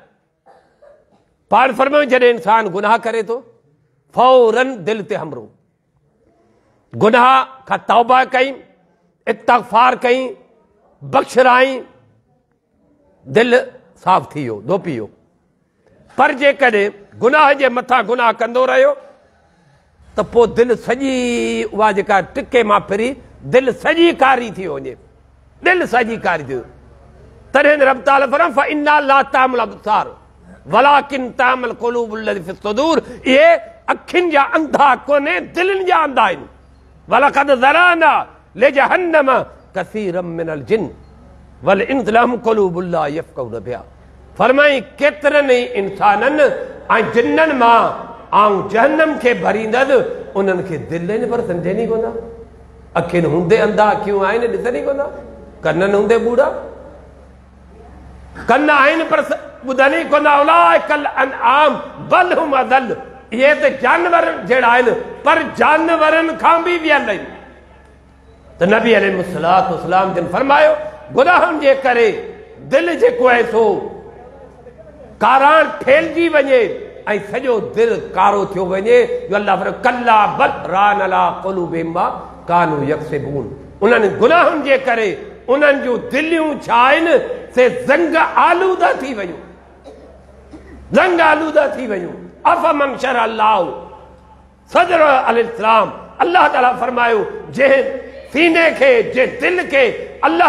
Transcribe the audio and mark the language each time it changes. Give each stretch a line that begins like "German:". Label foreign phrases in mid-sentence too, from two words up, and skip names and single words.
Sindhi: पाण फरमायो जॾहिं इंसान गुनाह करे थो फौरन दिलि ते हमरो, गुनाह खां तौबा कई, इस्तग़फ़ार कई, बख़्शराई, दिलि साफ़ थी वियो, धोपी वियो। पर जेकॾहिं गुनाह जे मथां गुनाह कंदो रहियो त पोइ दिलि सॼी उहा जेका टिके मां फिरी दिलि सॼी कारी थी वञे, दिलि सॼी कारी थी। तॾहिं रब ताला फरमाए
Arabic: فإنها لا تعمى الأبصار ولكن تعمى القلوب التي في الصدور,
Sindhi: इहे अखियुनि जा अंधा कोन्हे, दिलनि जा अंधा आहिनि।
Arabic: ولقد ذرأنا لجهنم كثيرا من الجن والإنس لهم قلوب لا يفقهون بها.
Sindhi: फरमाई केतिरनि ई इंसाननि ऐं जिन्ननि मां आऊं जहन्नम खे भरींदसि, उन्हनि खे दिलि आहिनि पर सम्झनि ई कोन्हा। अखियुनि हूंदे अंधा, अखियूं आहिनि ॾिसनि ई कोन्हा, कननि हूंदे ॿूड़ा, कन आहिनि पर ॿुधनि ई कोन्हा।
Arabic: أولئك كالأنعام بل هم أضل,
Sindhi: इहे त जानवर जहिड़ा आहिनि पर जानवरनि खां बि ॿियल आहिनि। त नबी
Arabic: عليه الصلاة والسلام
Sindhi: जिन फरमायो गुनाहनि जे करे दिलि जेको आहे सो कारां ठेलजी वञे ऐं सॼो दिलि कारो थियो वञे। जो अल्लाह फरमाए
Arabic: كلا بل ران على قلوبهم ما كانوا يكسبون,
Sindhi: उन्हनि गुनाहनि जे करे उन्हनि जूं दिलियूं छा आहिनि से ज़ंग आलूदा थी वयूं, ज़ंग आलूदा थी वयूं।
Arabic: أفمن شرح الله صدره للإسلام,
Sindhi: अल्लाह ताला फरमायो जंहिं सीने खे, जंहिं दिलि खे अल्लाह